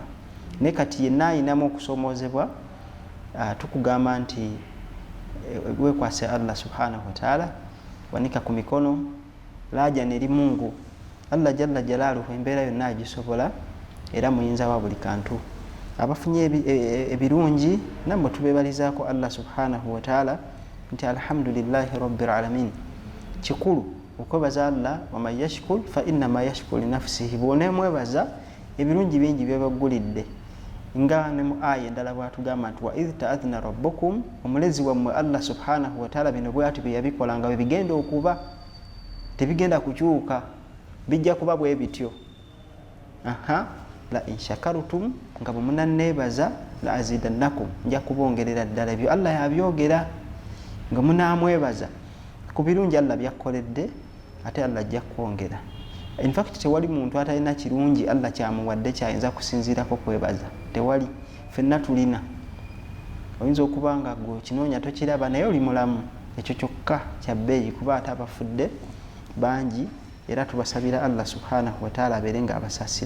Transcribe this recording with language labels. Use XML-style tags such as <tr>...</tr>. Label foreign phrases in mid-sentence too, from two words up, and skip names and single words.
<lg>Naye kati yenna ayinamu okusoomoozebwa, tukugamba nti weekwase</lg> <ar>الله سبحانه وتعالى,</ar> <lg>wanika ku mikono, laaja neri Mungu</lg> <ar>الله جل جلاله,</ar> <lg>embeera yonna agisobola era muyinza wa buli kantu. Abafunye ebirungi nammwe tubeebalizaako</lg> <ar>الله سبحانه وتعالى</ar> <lg>nti</lg> <ar>الحمد لله رب العالمين.</ar> <lg>Kikulu okwebaza Allah</lg> <ar>ومن يشكر فإنما يشكر لنفسه</ar> <lg>bwonemwebaza ebirungi bingi byebagulidde nga ne mu aya endala bwatugamba nti</lg> <ar>وإذ تأذن ربكم</ar> <lg>omulezi wammwe</lg> <ar>الله سبحانه وتعالى</ar> <lg>bino bwati byabikola nga bigenda okuba tebigenda kukyuka bijja kuba bwe bityo</lg> <ar>لئن شكرتم</ar> <lg>nga bwemunanneebaza</lg> <ar>لأزيدنكم</ar> <lg>nja kubongerera ddala ebyo Allah yabyogera nga munamwebaza ku birungi Allah byakoledde ate Allah ajja kwongera.</lg> <en>In fact</en> <lg>tewali muntu atalina kirungi Allah kyamuwadde kyayinza kusinziirako kwebaza, tewali. Ffenna tulina, oyinza okuba nga gwe kinoonya tokiraba naye oli mulamu, ekyo kyokka kya bbeeyi kuba ate abafudde bangi era tubasabira</lg> <ar>الله سبحانه وتعالى</ar> <lg>abeere nga abasasira.</lg>